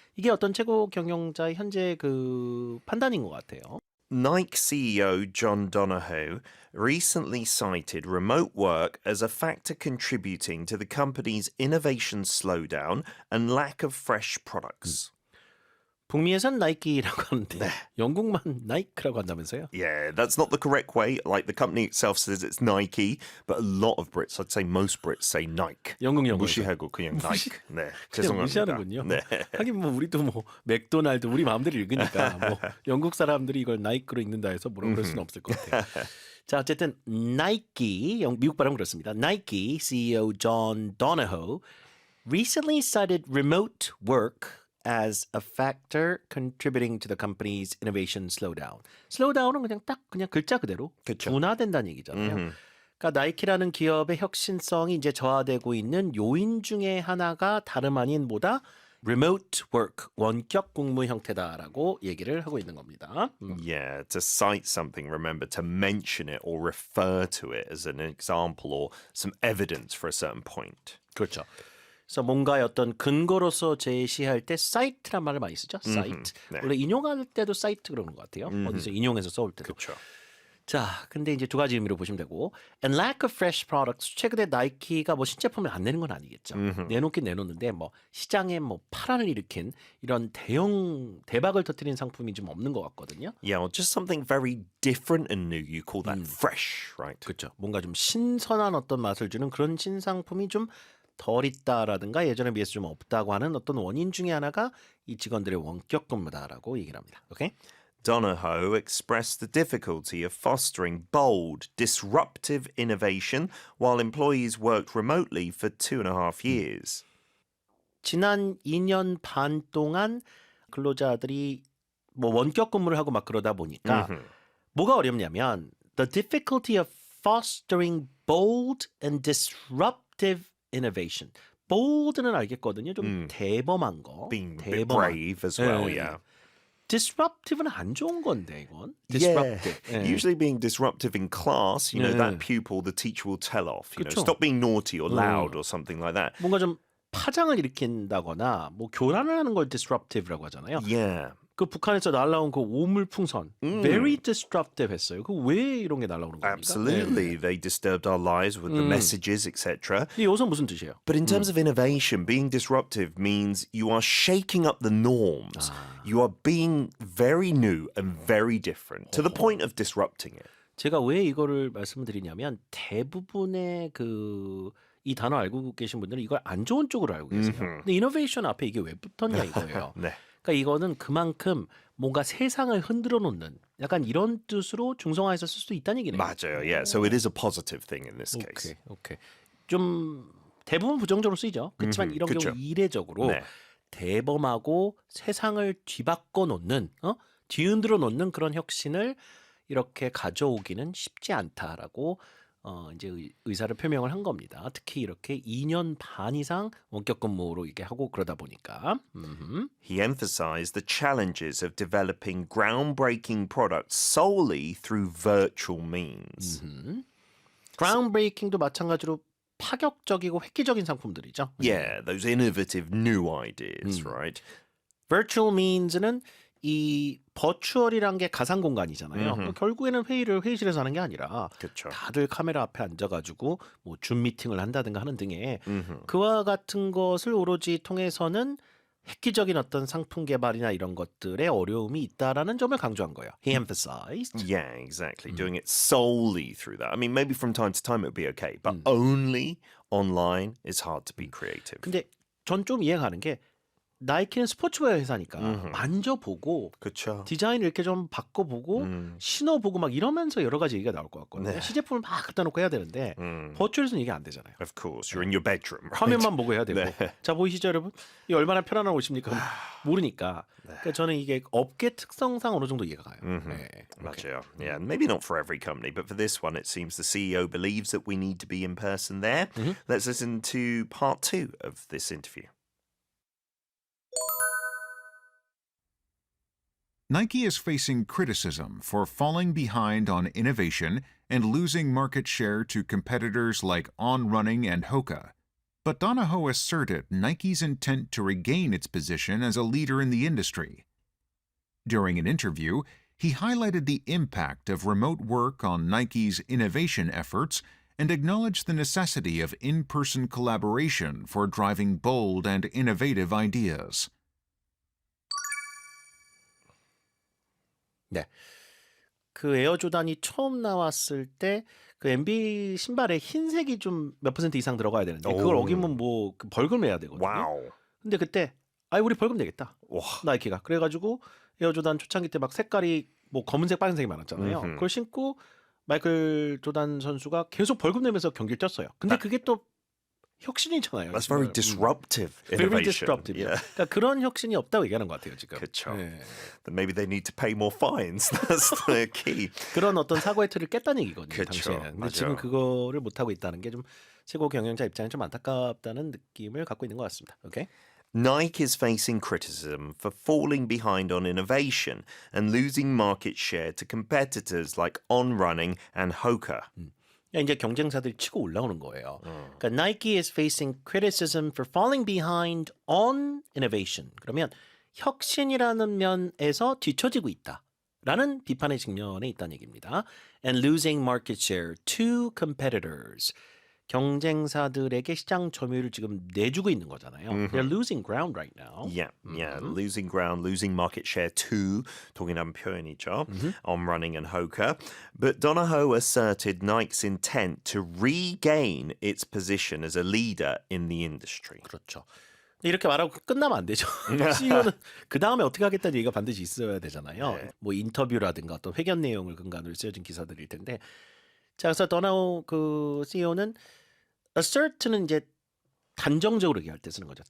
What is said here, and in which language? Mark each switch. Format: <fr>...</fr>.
<ko>이게 어떤 최고 경영자의 현재 그 판단인 것 같아요.</ko> <en>Nike CEO John Donahoe recently cited remote work as a factor contributing to the company's innovation slowdown and lack of fresh products.</en> <ko>북미에선 나이키라고 하는데 영국만 나이크라고 한다면서요?</ko> <en>Yeah, that's not the correct way. Like the company itself says it's Nike, but a lot of Brits, I'd say most Brits say Nike.</en> <ko>영국 영어에서. 무시하고 그냥 Nike. 네, 그냥 죄송합니다. 무시하는군요. 네. 하긴 뭐 우리도 뭐 맥도날드 우리 마음대로 읽으니까 뭐 영국 사람들이 이걸 나이크로 읽는다 해서 뭐라고 그럴 수는 없을 것 같아요. 자, 어쨌든 나이키, 미국 발음 그렇습니다.</ko> <en>나이키 CEO John Donahoe recently cited remote work as a factor contributing to the company's innovation slowdown.</en> <ko>slowdown은 그냥 글자 그대로 그쵸. 둔화된다는 얘기잖아요. 그러니까 나이키라는 기업의 혁신성이 이제 저하되고 있는 요인 중에 하나가 다름 아닌 뭐다 remote work, 원격 근무 형태다라고 얘기를 하고 있는 겁니다.</ko> <en>Yeah, to cite something, remember to mention it or refer to it as an example or some evidence for a certain point.</en> <ko>그렇죠. 그래서 뭔가의 어떤 근거로서 제시할 때 사이트란 말을 많이 쓰죠. 사이트. 네. 원래 인용할 때도 사이트 그러는 것 같아요. 어디서 인용해서 써올 때도. 그렇죠. 자, 근데 이제 두 가지 의미로 보시면 되고,</ko> <en>and lack of fresh products.</en> <ko>최근에 나이키가 뭐 신제품을 안 내는 건 아니겠죠. 내놓긴 내놓는데 뭐 시장에 뭐 파란을 일으킨 이런 대박을 터뜨린 상품이 좀 없는 것 같거든요.</ko> <en>Yeah, or just something very different and new. You call that fresh, right?</en> <ko>그렇죠. 뭔가 좀 신선한 어떤 맛을 주는 그런 신상품이 좀 덜 있다라든가 예전에 비해서 좀 없다고 하는 어떤 원인 중에 하나가 이 직원들의 원격 근무다라고 얘기를 합니다. 오케이?</ko> <en>Donahoe expressed the difficulty of fostering bold, disruptive innovation while employees worked remotely for 2.5 years.</en> <ko>지난 2년 반 동안 근로자들이 뭐 원격 근무를 하고 막 그러다 보니까 뭐가 어렵냐면</ko> <en>the difficulty of fostering bold and disruptive innovation.</en> <ko>bold는 알겠거든요. 좀 대범한 거.</ko> <en>Being a bit brave as well,</en> <ko>예.</ko> <en>yeah.</en> <ko>disruptive는 안 좋은 건데 이건.</ko> <en>Yeah. disruptive.</en> <ko>예.</ko> <en>Usually being disruptive in class, you know, that pupil, the teacher will tell off, you know,</en> <ko>그쵸.</ko> <en>stop being naughty or loud or something like that.</en> <ko>뭔가 좀 파장을 일으킨다거나 뭐 교란을 하는 걸 disruptive라고 하잖아요.</ko> <en>Yeah.</en> <ko>그 북한에서 날라온 그 오물풍선</ko> <en>very disruptive</en> <ko>했어요. 그 왜 이런 게 날라오는 겁니까?</ko> <en>Absolutely. They disturbed our lives with the messages, etc.</en> <ko>이 여기서 무슨 뜻이에요?</ko> <en>But in terms of innovation, being disruptive means you are shaking up the norms. You are being very new and very different to the point of disrupting it.</en> <ko>제가 왜 이거를 말씀드리냐면 대부분의 이 단어 알고 계신 분들은 이걸 안 좋은 쪽으로 알고 계세요. 근데 이노베이션 앞에 이게 왜 붙었냐 이거예요. 네. 그러니까 이거는 그만큼 뭔가 세상을 흔들어 놓는 약간 이런 뜻으로 중성화해서 쓸 수도 있다는 얘기네요. 맞아요.</ko> <en>Yeah. So it is a positive thing in this case.</en> <ko>오케이. 좀 대부분 부정적으로 쓰이죠. 그렇지만 이런 그쵸. 경우 이례적으로 네. 대범하고 세상을 뒤바꿔 놓는, 뒤흔들어 놓는 그런 혁신을 이렇게 가져오기는 쉽지 않다라고 이제 의사를 표명을 한 겁니다. 특히 이렇게 2년 반 이상 원격 근무로 이게 하고 그러다 보니까.</ko> <en>He emphasized the challenges of developing groundbreaking products solely through virtual means.</en> <ko>groundbreaking도 마찬가지로 파격적이고 획기적인 상품들이죠.</ko> <en>Yeah, those innovative new ideas, right?</en> <ko>virtual means는 이 버추얼이란 게 가상 공간이잖아요. 결국에는 회의를 회의실에서 하는 게 아니라 그쵸. 다들 카메라 앞에 앉아가지고 뭐 줌 미팅을 한다든가 하는 등의 그와 같은 것을 오로지 통해서는 획기적인 어떤 상품 개발이나 이런 것들에 어려움이 있다라는 점을 강조한 거예요.</ko> <en>He emphasized. Yeah, exactly. Doing it solely through that. I mean, maybe from time to time it would be okay, but only online is hard to be creative.</en> <ko>근데 전 좀 이해가 가는 게 나이키는 스포츠웨어 회사니까 만져보고 그쵸. 디자인을 이렇게 좀 바꿔보고 신어보고 막 이러면서 여러 가지 얘기가 나올 것 같거든요. 네. 시제품을 막 갖다 놓고 해야 되는데 버추얼에서는 이게 안 되잖아요.</ko> <en>Of course, you're in your bedroom, right?</en> <ko>화면만 보고 해야 되고. 네. 자, 보이시죠 여러분? 이 얼마나 편안한 옷입니까? 모르니까. 그러니까 저는 이게 업계 특성상 어느 정도 이해가 가요. 네. 맞아요.</ko> <en>Yeah, maybe not for every company, but for this one, it seems the CEO believes that we need to be in person there. Let's listen to part 2 of this interview. Nike is facing criticism for falling behind on innovation and losing market share to competitors like On Running and Hoka. But Donahoe asserted Nike's intent to regain its position as a leader in the industry. During an interview, he highlighted the impact of remote work on Nike's innovation efforts and acknowledged the necessity of in-person collaboration for driving bold and innovative ideas.</en> <ko>네. 그 에어조단이 처음 나왔을 때 그 NBA 신발에 흰색이 좀 몇 % 이상 들어가야 되는데 그걸 오. 어기면 뭐 그 벌금 내야 되거든요.</ko> <en>Wow.</en> <ko>근데 그때 우리 벌금 내겠다. 와. 나이키가. 그래가지고 에어조단 초창기 때 막 색깔이 뭐 검은색, 빨간색이 많았잖아요. 그걸 신고 마이클 조단 선수가 계속 벌금 내면서 경기를 뛰었어요. 근데 그게 또 혁신이잖아요.</ko> <en>That's very</en> <ko>정말.</ko> <en>disruptive Very innovation. disruptive. Yeah.</en> <ko>그러니까 그런 혁신이 없다고 얘기하는 것 같아요 지금. 그쵸. 예.</ko> <en>Then maybe they need to pay more fines. That's the key.</en> <ko>그런 어떤 사고의 틀을 깼다는 얘기거든요. 그쵸. 당시에는. 근데 맞아요. 지금 그거를 못 하고 있다는 게 좀 최고 경영자 입장에 좀 안타깝다는 느낌을 갖고 있는 것 같습니다. 오케이. Nike is facing criticism for falling behind on innovation and losing market share to competitors like On Running and Hoka. 이제 경쟁사들이 치고 올라오는 거예요. 그러니까</ko> <en>Nike is facing criticism for falling behind on innovation.</en> <ko>그러면 혁신이라는 면에서 뒤처지고 있다라는 비판의 직면에 있다는 얘기입니다.</ko> <en>And losing market share to competitors.</en> <ko>경쟁사들에게 시장 점유율을 지금 내주고 있는 거잖아요.</ko> <en>They're losing ground right now. Yeah, losing ground, losing market share too.</en> <ko>동일한 표현이죠. On running and Hoka.</ko> <en>But Donahoe asserted Nike's intent to regain its position as a leader in the industry.</en> <ko>그렇죠. 이렇게 말하고 끝나면 안 되죠. CEO는 그 다음에 어떻게 하겠다는 얘기가 반드시 있어야 되잖아요. 네. 뭐 인터뷰라든가 어떤 회견 내용을 근간으로 쓰여진 기사들일 텐데. 자, 그래서 더나우 그 CEO는 assert는 이제 단정적으로 얘기할 때 쓰는 거죠.</ko>